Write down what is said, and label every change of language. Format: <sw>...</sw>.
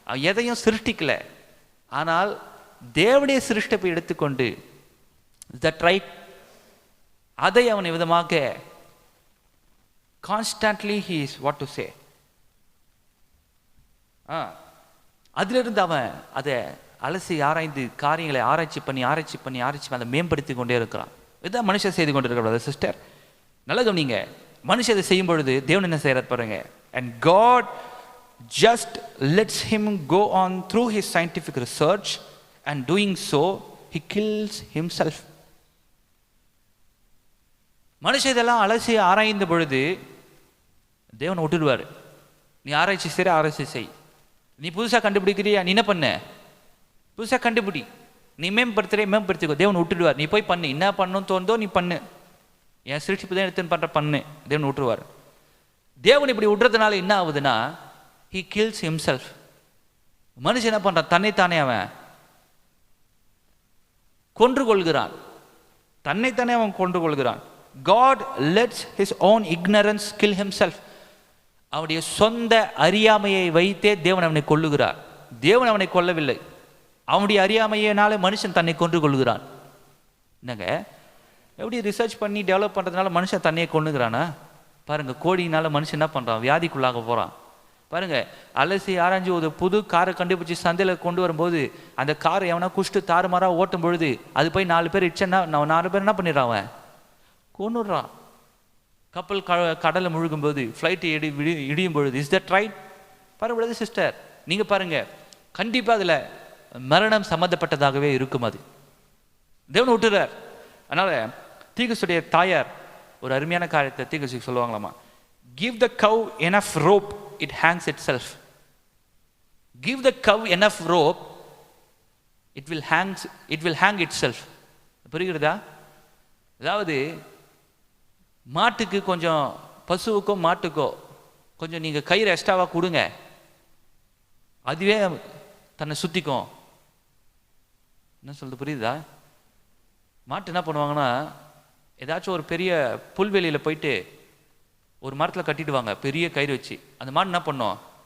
<ta>எதையும் சிருஷ்டிக்கல, ஆனால் தேவனுடைய சிருஷ்டிப்பை எடுத்துக்கொண்டு,</ta> <en>that right,</en> <ta>அதை அவன் விதமாக</ta> <en>constantly he is what to say,</en> <ta>அதிலிருந்து அவன் அதை அலசி ஆராய்ந்து காரியங்களை ஆராய்ச்சி பண்ணி அதை மேம்படுத்தி கொண்டே இருக்கிறான். இதுதான் மனுஷன் செய்து கொண்டிருக்கிற சிஸ்டர். நல்ல கவனிங்க, மனுஷன் இதை செய்யும் பொழுது தேவன் என்ன செய்யறார் பாருங்க.</ta> <en>And God just lets him go on through his scientific research, and doing so he kills himself.</en> <ta>மனுஷன் இதெல்லாம் அலசி ஆராய்ந்த பொழுது தேவன் விட்டுடுவார். நீ ஆராய்ச்சி சரி, ஆராய்ச்சி செய். நீ புதுசாக கண்டுபிடிக்கிறியா, நீ என்ன பண்ண, புதுசாக கண்டுபிடி, நீ மேம்படுத்திக்கோ. தேவன் விட்டுடுவார். நீ போய் பண்ணு, என்ன பண்ணணும்னு தோணுதோ நீ பண்ணு, என் சிருஷ்டிப்பு தான் எடுத்துன்னு பண்ணு, தேவன் விட்டுருவார். தேவன் இப்படி விடுறதுனால என்ன ஆகுதுன்னா,</ta> <en>he kills himself.</en> <ta>மனுஷன் என்ன பண்றான், தன்னைத்தானே அவன் கொன்று கொள்கிறான், தன்னைத்தானே அவன் கொன்று கொள்கிறான்.</ta> <en>God lets his own ignorance kill himself.</en> <ta>அவனுடைய சொந்த அறியாமையை வைத்தே தேவன் அவனை கொல்லுகிறார். தேவன் அவனை கொல்லவில்லை, அவனுடைய அறியாமையினாலே மனுஷன் தன்னை கொன்று கொள்கிறான். என்னங்க, எப்படி ரிசர்ச் பண்ணி டெவலப் பண்ணுறதுனால மனுஷன் தன்னையை கொண்டுகிறானா? பாருங்கள், கோழினால மனுஷன் என்ன பண்ணுறான்? வியாதிக்குள்ளாக போகிறான். பாருங்கள், அலசி ஆராய்ஞ்சு ஒரு புது காரை கண்டுபிடிச்சி சந்தையில் கொண்டு வரும்போது அந்த காரை எவனா குஷ்டு தாறுமாறாக ஓட்டும் பொழுது அது போய் 4 பேர் இடிச்சேன்னா 4 பேர் என்ன பண்ணிடுறான்? அவன் கொன்னுடுறான். கப்பல் கடலில் முழுகும்போது ஃப்ளைட்டு இடியும் பொழுது,</ta> <en>Is that right?</en> <ta>பாருங்க சிஸ்டர், நீங்கள் பாருங்கள், கண்டிப்பாக அதில் மரணம் சம்மந்தப்பட்டதாகவே இருக்கும். அது தேவன் விட்டுறார். அதனால் தீர்க்கதரிசியுடைய தாயார் ஒரு அருமையான காரியத்தை தீர்க்கதரிசி சொல்லுவாங்களாமா,</ta> <en>give the cow enough rope, it hangs itself. Give the cow enough rope, it will hang itself.</en> <ta>புரிகிறதா? அதாவது மாட்டுக்கு கொஞ்சம், பசுவுக்கோ மாட்டுக்கோ கொஞ்சம் நீங்கள் கயிறு எக்ஸ்ட்ராவாக கொடுங்க, அதுவே தன்னை சுற்றிக்கும். என்ன சொல்றது புரியுதா? மாட்டு என்ன பண்ணுவாங்கன்னா, ஏதாச்சும் ஒரு பெரிய புல்வெளியில் போயிட்டு ஒரு மரத்தில் கட்டிடுவாங்க பெரிய கயிறு வச்சு. அந்த மாடு என்ன பண்ணும்?</ta>